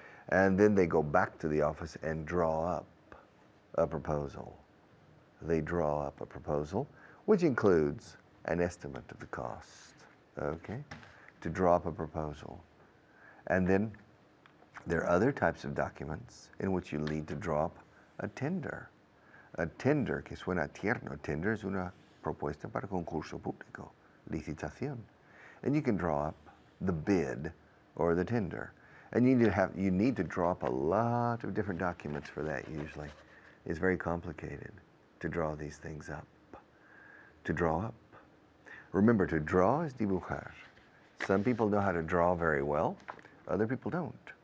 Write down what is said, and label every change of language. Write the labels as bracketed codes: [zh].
[en] And then they go back to the office and draw up a proposal. They draw up a proposal, which includes an estimate of the cost, okay, to draw up a proposal. And then there are other types of documents in which you need to draw up a tender. [es] A tender, que suena tierno, tender es una propuesta para concurso público, licitación. [en] And you can draw up the bid or the tender. And you need to draw up a lot of different documents for that usually. is very complicated to draw these things up. To draw up. Remember, to draw is dibujar. Some people know how to draw very well, other people don't.